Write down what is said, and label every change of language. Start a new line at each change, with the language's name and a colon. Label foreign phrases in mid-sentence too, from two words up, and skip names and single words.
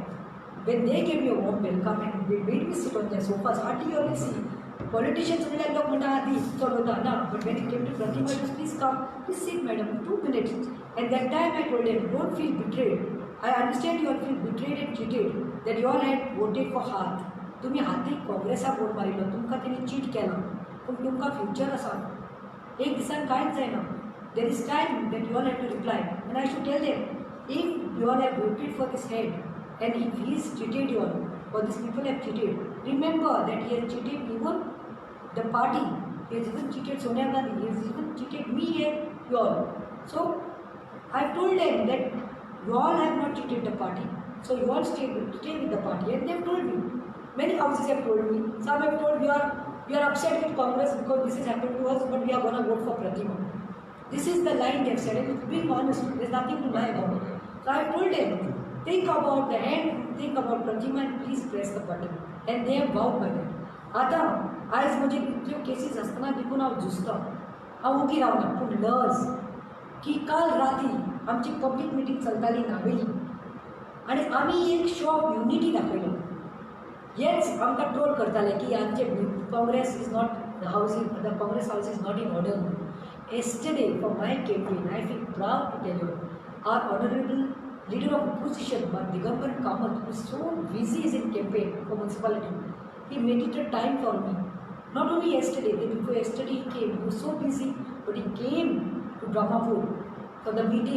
English: When they gave me a warm welcome and they made me sit on their sofas, hardly you always see politicians will like but when it came to Pratima, it was please come, please sit madam, 2 minutes. And that time I told them, don't feel betrayed. I understand you all feel betrayed and cheated, that you all had voted for Hath.
Konkani: तुम्ही हाती काँग्रेसाक वोट मारिल्लो, तुमकां तेणी चीट केला, पूण तुमकां फ्युचर आसा. एक दिसान कांयच जायना.
English: There is time that you all have to reply. And I should tell them, if you all have voted for this head, and if he has cheated you all, or these people have cheated, remember that he has cheated even the party. He has even cheated Sonia Gandhi. He has even cheated me and you all. So I told them that you all have not cheated the party. So you all stay with the party. And they have told me. Many houses have told me. Some have told we are upset with Congress because this has happened to us, but we are going to vote for Pratima. This is the line they have said, and it's being honest. There's nothing to lie about it. So I told them, think about the end, think about Pratima, and please press the button. And they have vowed by that.
Konkani: आता आज म्हणजे इतल्यो केसीस आसतना देखून हांव झुजता, हांव उगी रावना, पूण लज की काल राती आमची
English: public meeting
Konkani: चलताली नावेली आनी आमी एक
English: show of unity
Konkani: दाखयलो. हेच आमकां ट्रोल करताले की आमचे काँग्रेस
English: is not the Congress house is not in order. Yesterday, for my campaign, I feel proud to tell you, our honorable leader of opposition, Digambar Kamath, who is so busy in campaign for municipality, he made it a time for me. Not only yesterday, the day before yesterday he came. He was so busy, but he came to Brahmapur for the meeting.